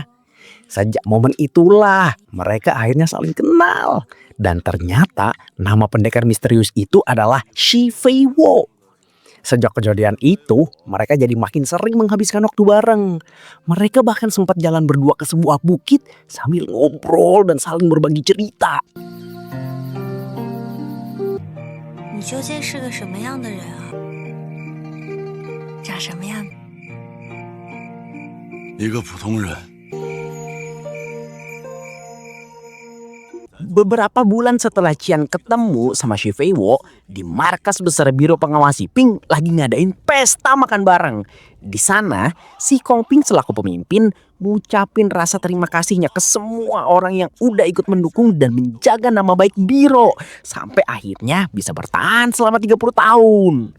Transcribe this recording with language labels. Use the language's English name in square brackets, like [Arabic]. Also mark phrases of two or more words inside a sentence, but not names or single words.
[Indonesian] Sejak momen itulah mereka akhirnya saling kenal. Dan ternyata nama pendekar misterius itu adalah Shi Feiwo. Sejak kejadian itu, mereka jadi makin sering menghabiskan waktu bareng. Mereka bahkan sempat jalan berdua ke sebuah bukit sambil ngobrol dan saling berbagi cerita. [Chinese] 你究竟是个什么样的人啊？长什么样？一个普通人。 [Indonesian] Beberapa bulan setelah Cian ketemu sama Shi Feiwo, di markas besar Biro Pengawas Shipping lagi ngadain pesta makan bareng. Di sana, Si Kongping selaku pemimpin ngucapin rasa terima kasihnya ke semua orang yang udah ikut mendukung dan menjaga nama baik Biro sampai akhirnya bisa bertahan selama 30 tahun.